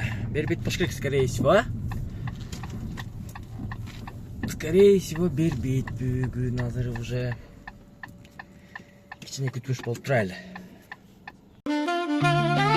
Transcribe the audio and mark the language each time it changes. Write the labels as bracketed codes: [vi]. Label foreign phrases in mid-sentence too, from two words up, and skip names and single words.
[ky] Бербейт болуш керек, [ru] скорее всего, а? Скорее всего, [ky] бербейт бүгүн, азыр уже кичине күтүш болуп турайлы.